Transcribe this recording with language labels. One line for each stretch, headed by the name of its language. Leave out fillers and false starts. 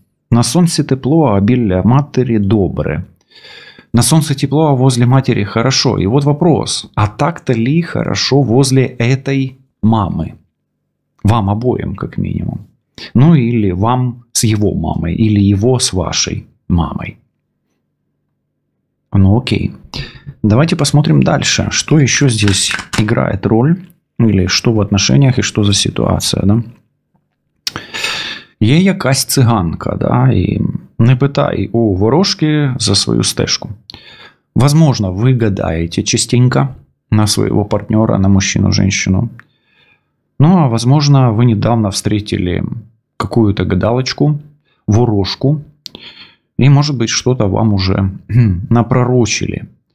Russian: На солнце тепло,
Ukrainian: а біля матери добре.
Russian: На солнце тепло, а возле матери хорошо. И вот вопрос. А так-то ли хорошо возле этой мамы? Вам обоим, как минимум. Ну, или вам с его мамой. Или его с вашей мамой. Ну, окей. Давайте посмотрим дальше. Что еще здесь играет роль? Или что в отношениях, и что за ситуация, да?
Ukrainian: Є якась циганка, да, і не питай у ворожки за свою стежку.
Russian: Возможно, вы гадаете частенько на своего партнера, на мужчину, женщину. Ну, а возможно, вы недавно встретили какую-то гадалочку, ворожку, и, может быть, что-то вам уже напророчили.